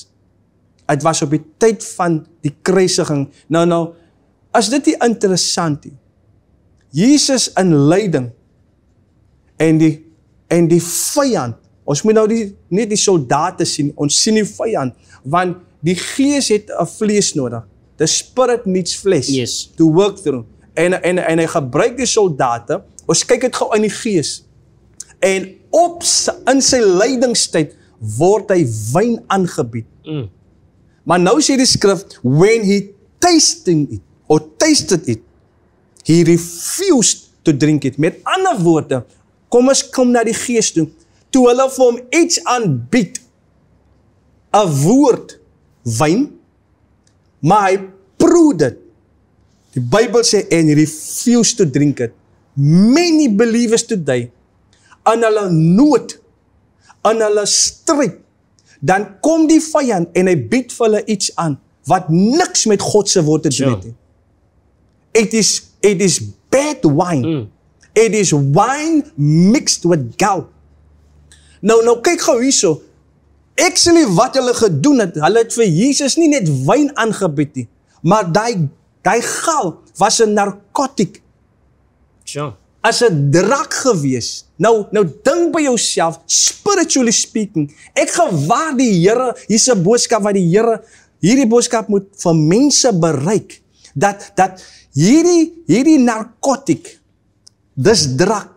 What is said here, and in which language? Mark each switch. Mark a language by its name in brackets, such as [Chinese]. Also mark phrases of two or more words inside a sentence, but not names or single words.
[Afrikaans] Het was op die tyd van die kruisiging. Nou, as dit nie interessant nie, Jesus in lyding, en die vyand, ons moet nou nie die soldate sien, ons sien die vyand, want die gees het 'n vlees nodig. [English] The spirit needs flesh to work through. [Afrikaans] En hy gebruik die soldate, ons kyk dit gou in die gees. En in sy lydingstyd word hy wyn aangebied. Maar nou sê die skrif, [English] when he tasted it, he refused to drink it. [Afrikaans] Met ander woorde, kom na die gees toe, toe hulle vir hom iets aanbied, 'n woord wyn, maar hy proe dit. Die Bybel sê, [English] and he refused to drink it. Many believers today, [Afrikaans] in hulle nood, in hulle stryd, dan kom die vyand en hy bied vir hulle iets aan, wat niks met God se woord te doen het. [English] It is bad wine. It is wine mixed with gall. [Afrikaans] Nou kyk gou hierso. Actually wat hulle gedoen het, hulle het vir Jesus nie net wyn aangebied nie, maar die gal was 'n narkotiek. As 'n drak gewees. Nou dink by jouself, [English] spiritually speaking, [Afrikaans] ek gewaar die Here, hier's 'n boodskap wat die Here, hierdie boodskap moet vir mense bereik, dat hierdie narkotiek, dis drak.